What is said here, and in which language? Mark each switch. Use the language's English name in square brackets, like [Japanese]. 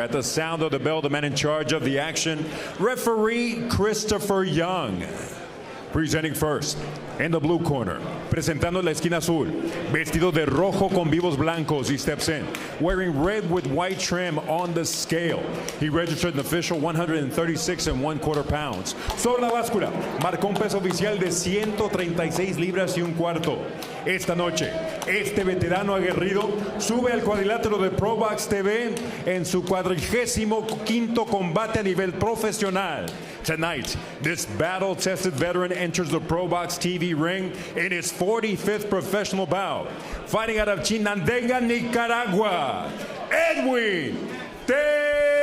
[English] At the sound of the bell, the man in charge of the action, referee Christopher Young. Presenting first, in the blue corner, [Spanish] presentando la esquina azul, vestido de rojo con vivos blancos, [English] he steps in, wearing red with white trim on the scale. He registered an official 136 1/4 pounds. [Spanish] Sobre la báscula, marcó un peso oficial de 136 libras y un cuarto. Esta noche, este veterano aguerrido sube al cuadrilátero de ProBox TV en su 45º combate a nivel profesional. [English] Tonight, this battle-tested veteran enters the ProBox TV ring in his 45th professional bout. Fighting out of Chinandega, Nicaragua, Edwin Tercero.